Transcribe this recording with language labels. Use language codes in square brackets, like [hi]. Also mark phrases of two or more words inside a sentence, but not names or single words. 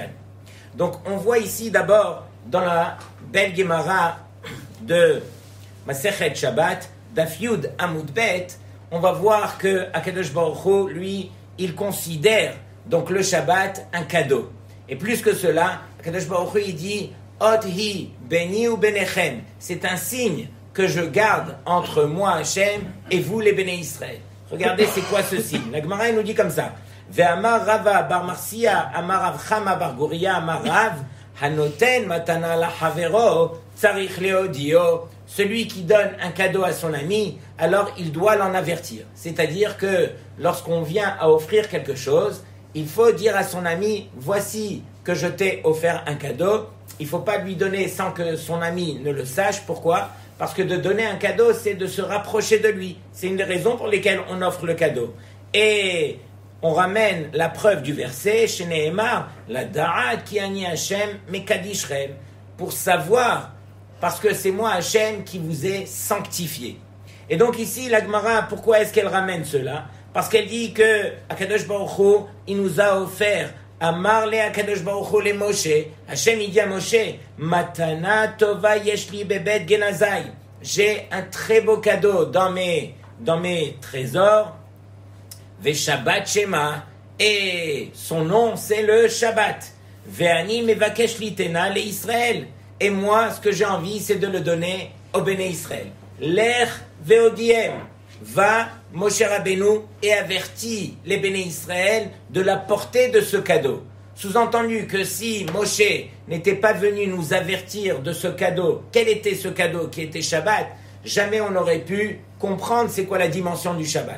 [fr] Donc on voit ici d'abord dans la belle Gemara de Masechet Shabbat, [he] דף יוד עמוד בית, [fr] on va voir que [he] הקדוש ברוך הוא, [fr] lui, il considère donc le Shabbat un cadeau. Et plus que cela, [he] הקדוש ברוך הוא, [fr] il dit [he] אות היא ביני וביניכם, [fr] c'est un signe que je garde entre moi Hachem et vous les [he] בני ישראל. [fr] Regardez c'est quoi ce signe. La Gemara nous dit comme ça. [he] ואמר רבא בר מחסיא אמר רב חמא בר גוריא אמר רב הנותן מתנה לחבירו צריך להודיעו. [fr] Celui qui donne un cadeau à son ami, alors il doit l'en avertir. C'est-à-dire que lorsqu'on vient à offrir quelque chose, il faut dire à son ami, voici que je t'ai offert un cadeau. Il ne faut pas lui donner sans que son ami ne le sache. Pourquoi? Parce que de donner un cadeau, c'est de se rapprocher de lui. C'est une des raisons pour lesquelles on offre le cadeau. Et on ramène la preuve du verset, chez Nehemar, [he] לדעת כי אני השם מקדשכם, [fr] pour savoir, parce que c'est moi Hashem qui vous ai sanctifié. Et donc ici, la Gemara, pourquoi est-ce qu'elle ramène cela? Parce qu'elle dit que [he] הקדוש ברוך הוא, [fr] il nous a offert [he] אמר לו הקדוש ברוך הוא למשה. [fr] Hashem il dit à Moshe, [he] מתנה טובה יש לי בבית גנזי. [fr] J'ai un très beau cadeau dans mes trésors. [he] ושבת שמה. [fr] Et son nom c'est le Shabbat. [he] ואני מבקש ליתנה לישראל. [fr] Et moi, ce que j'ai envie, c'est de le donner au [he] בני ישראל. לך והודיעם. [fr] Va Moshe Rabbeinu et avertit les [he] בני ישראל [fr] de la portée de ce cadeau. Sous-entendu que si Moshe n'était pas venu nous avertir de ce cadeau, quel était ce cadeau qui était Shabbat, jamais on n'aurait pu comprendre c'est quoi la dimension du Shabbat.